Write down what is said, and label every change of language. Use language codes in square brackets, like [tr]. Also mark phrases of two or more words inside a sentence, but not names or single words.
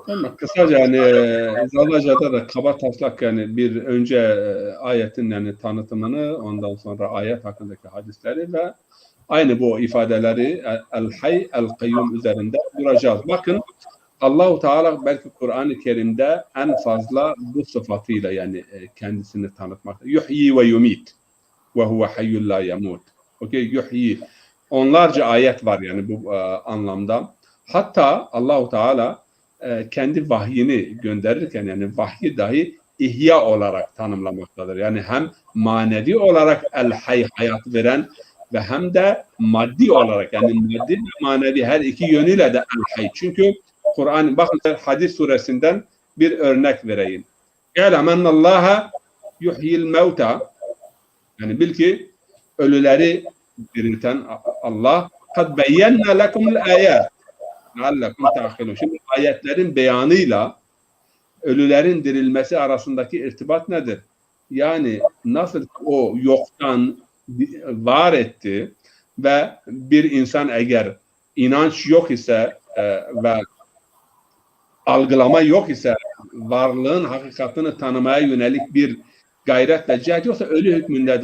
[tr] Ama kısaca yani Zazaca'da da kaba taslak, yani bir önce ayetin yani tanıtımını, ondan sonra ayet hakkındaki hadisleri ve aynı bu ifadeleri el-hay, el-kayyum üzerinde duracağız. Bakın Allah-u Teala belki Kur'an-ı Kerim'de en fazla bu sıfatıyla yani kendisini tanıtmakta. [ar] يحيي ويميت وهو حي لا يموت. Okay, yuhyi. [tr] Onlarca ayet var yani bu anlamda. Hatta Allah-u Teala kendi vahyini gönderirken yani vahyi dahi ihya olarak tanımlamaktadır. Yani hem manevi olarak el-hay, hayat veren ve hem de maddi olarak, yani maddi ve manevi her iki yönüyle de el-hay. Çünkü Kur'an, bakın Hadis suresinden bir örnek vereyim. [ar] اَعْلَمَنَّ اللّٰهَ يُحْيِي الْمَوْتَى [tr] Yani bil ki ölüleri dirilten Allah. [ar] قَدْ بَيَّنَّا لَكُمُ الْآيَاتِ لَعَلَّكُمْ تَعْقِلُونَ. [tr] Şimdi ayetlerin beyanıyla ölülerin dirilmesi arasındaki irtibat nedir? Yani nasıl o yoktan var etti ve bir insan eğer inanç yok ise ve algılama yok ise, varlığın hakikatini tanımaya yönelik bir gayretle cihat yoksa ölü hükmündedir.